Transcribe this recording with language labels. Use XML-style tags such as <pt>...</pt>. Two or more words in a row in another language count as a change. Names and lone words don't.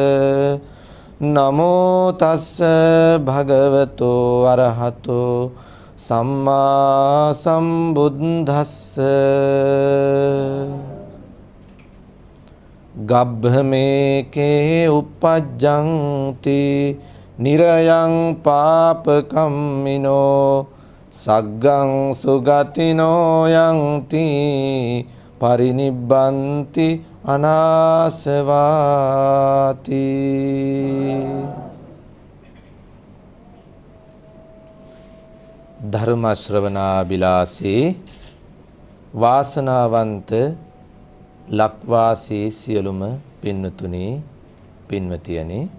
<pi>නමෝ තස්ස භගවතෝ අරහතෝ සම්මා සම්බුද්දස්ස ගබ්භමේකේ uppajjanti නිරයං පාපකම්මිනෝ සග්ගං සුගතිනෝ යන්ති පරිනිබ්බන්ති අනාසවාති</pi> <si>ධර්ම ශ්‍රවණාබිලාසී වාසනාවන්ත ලක්වාසී සියලුම පින්වතුනි පින්වතියනි</si>